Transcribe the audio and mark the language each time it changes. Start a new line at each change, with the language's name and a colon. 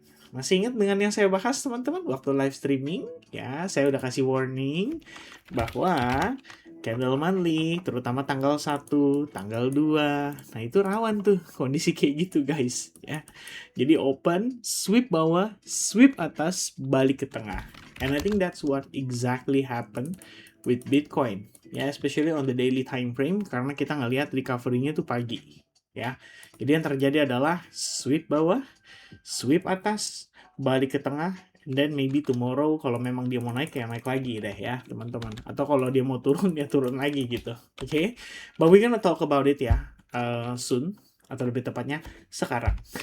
Indonesian: Masih ingat dengan yang saya bahas, teman-teman, waktu live streaming? Ya, saya udah kasih warning bahwa candle monthly, terutama tanggal 1, tanggal 2, nah itu rawan tuh kondisi kayak gitu, guys. Ya. Jadi open, sweep bawah, sweep atas, balik ke tengah.
English: And I think that's what exactly happened with Bitcoin.
Indonesian: Ya,
English: especially on the daily time frame,
Indonesian: karena kita ngelihat recovery-nya tuh pagi. Ya, jadi yang terjadi adalah sweep bawah, sweep atas, balik ke tengah,
English: and then maybe tomorrow
Indonesian: kalau memang dia mau naik ya naik lagi deh ya, teman-teman. Atau kalau dia mau turun ya turun lagi gitu. Oke.
English: Okay? But we gonna talk about it
Indonesian: ya
English: soon,
Indonesian: atau lebih tepatnya sekarang.